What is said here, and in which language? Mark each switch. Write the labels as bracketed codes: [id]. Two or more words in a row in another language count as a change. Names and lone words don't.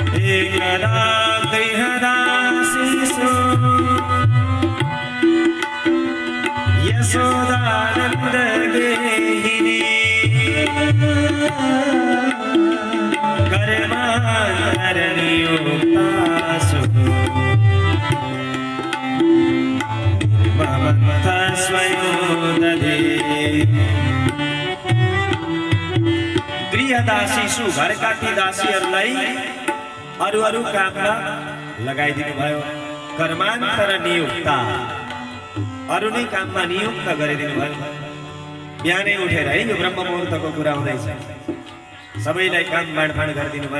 [sa] एकदा गृहदासीसु यशोदानन्द गेहिनी कर्मान्तरनियुक्तासु निर्ममः स्वयं दधे। [ne] गृहदासीसु घरका ती दासीहरूलाई अरू काममा लगाइदिनु भयो। [sa] कर्मान्तर नियुक्ता [ne] अरू नै काममा नियुक्त गरिदिनु भयो। बिहानै उठेर है यो ब्रह्म मुहूर्तको कुरा हुँदैछ, सबैलाई काम बाँडफाँड गरिदिनु भयो।